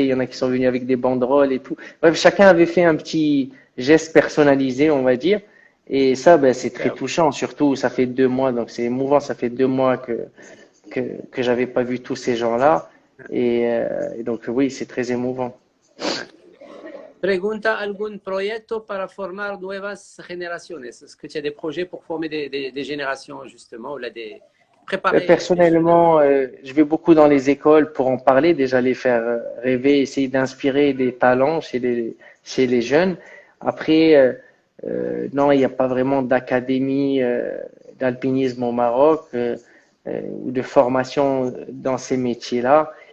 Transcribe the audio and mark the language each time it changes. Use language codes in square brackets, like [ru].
[fr] Il y en a qui sont venus avec des banderoles et tout. Bref, chacun avait fait un petit geste personnalisé, on va dire. Et ça, ben, c'est très touchant. Surtout, ça fait 2 mois, donc c'est émouvant. Ça fait 2 mois que j'avais pas vu tous ces gens-là. Et donc, oui, c'est très émouvant. [es] Pregunta algún proyecto para formar nuevas generaciones. [fr] Est-ce que tu as des projets pour former des générations, justement, ou là, préparer Personnellement, je vais beaucoup dans les écoles pour en parler, déjà les faire rêver, essayer d'inspirer des talents chez les jeunes. Après, non, il n'y a pas vraiment d'académie d'alpinisme au Maroc ou de formation dans ces métiers-là.